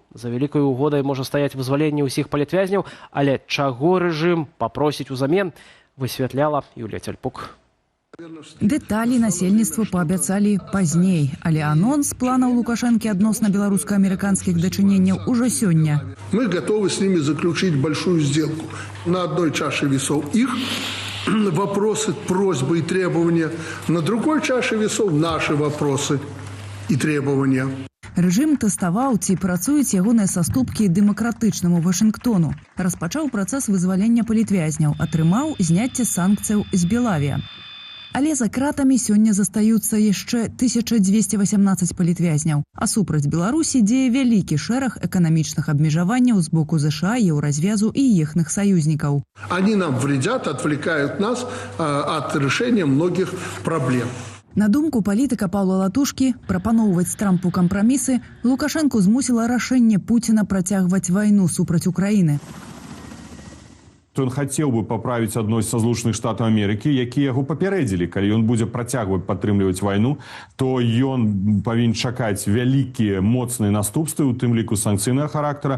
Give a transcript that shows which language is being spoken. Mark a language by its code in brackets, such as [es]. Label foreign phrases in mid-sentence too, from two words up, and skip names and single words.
[be] За вялікай угодай можа стаяць вызваленне ўсіх палітвязняў, але чаго рэжым папросіць узамен, высвятляла Юлія Цяльпук. Дэталі насельніцтву паабяцалі пазней, але анонс планаў Лукашэнкі адносна беларуска-амерыканскіх дачыненняў ужо сёння. [ru] Мы готовы с ними заключить большую сделку. На одной чаше весов их вопросы, просьбы и требования, на другой чаше весов наши вопросы и требования. [be] Рэжым тэставаў, ці працуюць ягоныя саступкі дэмакратычнаму Вашынгтону. Распачаў працэс вызвалення палітвязняў, атрымаў зняцце санкцыяў з Белавія. Але за кратамі сёння застаюцца яшчэ 1218 палітвязняў, а супраць Беларусі дзее вялікі шэраг эканамічных абмежаванняў з боку ЗША, Еўразвязу і іхных саюзнікаў. [ru] Они нам вредят, отвлекают нас от решения многих проблем. [be] На думку палітыка Паўла Латушкі, прапаноўваць Трампу кампрамісы Лукашэнку змусіла рашэнне Пуціна працягваць вайну супраць Украіны. Ён хацеў бы паправіць адносіны са Злучаных Штатаў Амерыкі, якія яго папярэдзілі. Калі ён будзе працягваць падтрымліваць вайну, то ён павінен чакаць вялікія моцныя наступствы, у тым ліку санкцыйнага характара.